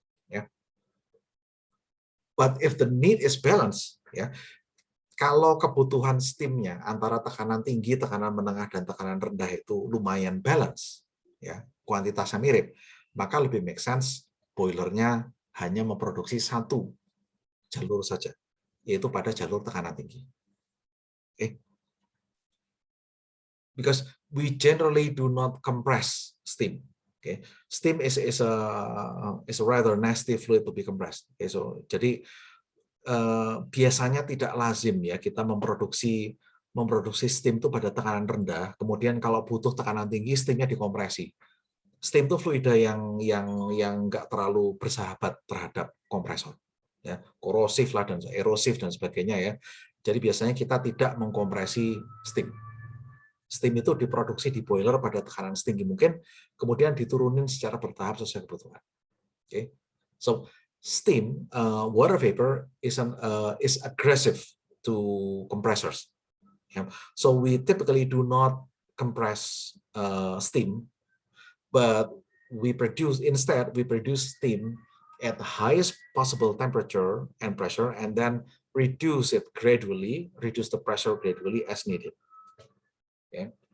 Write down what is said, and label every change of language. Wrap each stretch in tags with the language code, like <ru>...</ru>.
<en>Yeah. But if the need is balanced,</en> <id>ya, kalau kebutuhan steamnya antara tekanan tinggi, tekanan menengah, dan tekanan rendah itu lumayan balance, ya, kuantitasnya mirip, maka lebih make sense boilernya hanya memproduksi satu jalur saja, yaitu pada jalur tekanan tinggi. Okay.</id> <en>Because we generally do not compress steam. Okay. Steam is a rather nasty fluid to be compressed. Okay.</en> <id>So jadi biasanya tidak lazim ya kita memproduksi steam itu pada tekanan rendah, kemudian kalau butuh tekanan tinggi steamnya dikompresi. Steam itu fluida yang nggak terlalu bersahabat terhadap kompresor, ya, korosif lah dan erosif dan sebagainya ya. Jadi biasanya kita tidak mengkompresi steam. Steam itu diproduksi di boiler pada tekanan setinggi mungkin, kemudian diturunin secara bertahap sesuai kebutuhan.</id> <en>Okay. So steam, water vapor is aggressive to compressors. Yeah. So we typically do not compress steam, but we produce steam at the highest possible temperature and pressure, and then reduce the pressure gradually as needed. Okay.</en>